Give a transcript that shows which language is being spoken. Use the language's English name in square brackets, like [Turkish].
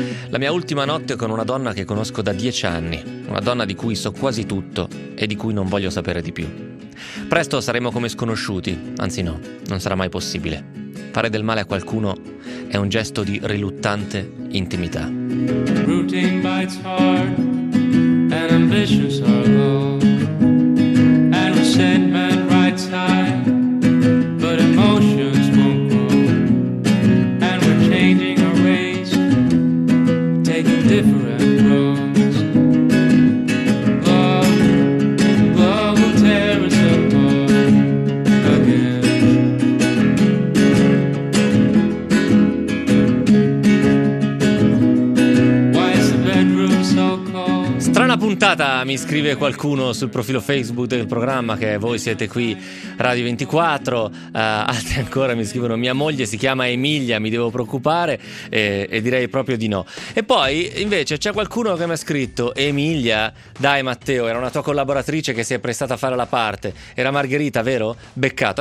[Italian] La mia ultima notte con una donna che conosco da 10 anni, una donna di cui so quasi tutto e di cui non voglio sapere di più. Presto saremo come sconosciuti, anzi no, non sarà mai possibile. Fare del male a qualcuno è un gesto di riluttante intimità. [English] Rooting by its heart. And ambitions are low, and resentment writes high, but emotions won't grow, and we're changing our ways, taking different roads. Love, love will tear us apart again. Why is the bedroom so cold? [Italian] Strana puntata, mi scrive qualcuno sul profilo Facebook del programma che voi siete qui, Radio 24. Altri ancora mi scrivono: mia moglie si chiama Emilia, mi devo preoccupare? E direi proprio di no. E poi invece c'è qualcuno che mi ha scritto: Emilia, dai Matteo, era una tua collaboratrice che si è prestata a fare la parte, era Margherita, vero? Beccato.